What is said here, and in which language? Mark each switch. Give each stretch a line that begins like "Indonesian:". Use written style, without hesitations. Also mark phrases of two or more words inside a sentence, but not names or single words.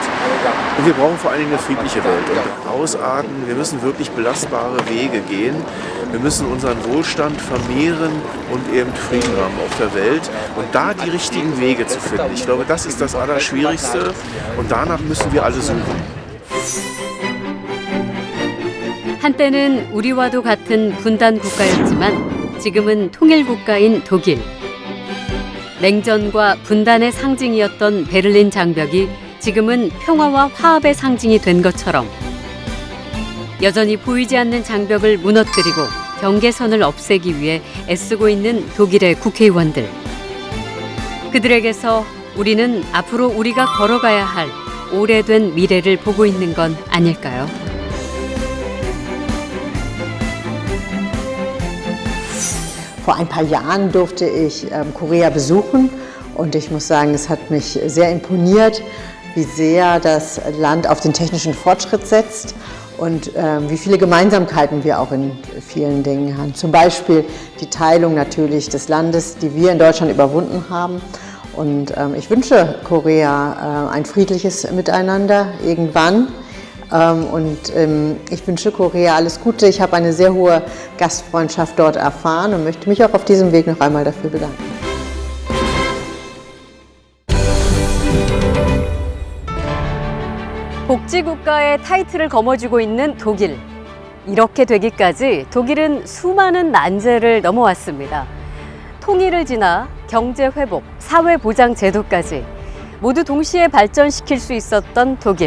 German: Und wir brauchen vor allen Dingen eine friedliche Welt. Und ausarten, wir müssen wirklich belastbare Wege gehen. Wir müssen unseren Wohlstand vermehren und eben Frieden haben auf der Welt. Und da die richtigen Wege zu finden. Ich glaube, das ist das Allerschwierigste. Und danach müssen wir alle suchen.
Korean: 한때는 우리와도 같은 분단 국가였지만 지금은 통일 국가인 독일. 냉전과 분단의 상징이었던 베를린 장벽이 지금은 평화와 화합의 상징이 된 것처럼 여전히 보이지 않는 장벽을 무너뜨리고 경계선을 없애기 위해 애쓰고 있는 독일의 국회의원들. 그들에게서 우리는 앞으로 우리가 걸어가야 할 오래된 미래를 보고 있는 건 아닐까요?
German: Vor ein paar Jahren durfte ich Korea besuchen und ich muss sagen, es hat mich sehr imponiert, wie sehr das Land auf den technischen Fortschritt setzt und wie viele Gemeinsamkeiten wir auch in vielen Dingen haben. Zum Beispiel die Teilung natürlich des Landes, die wir in Deutschland überwunden haben. Und ich wünsche Korea ein friedliches Miteinander irgendwann. Und ich wünsche Korea alles Gute. Ich habe eine sehr hohe Gastfreundschaft dort erfahren und möchte mich auch auf diesem Weg noch einmal dafür bedanken.
Korean: 복지국가의 타이틀을 거머쥐고 있는 독일. 이렇게 되기까지 독일은 수많은 난제를 넘어왔습니다. 통일을 지나 경제 회복, 사회 보장 제도까지 모두 동시에 발전시킬 수 있었던 독일.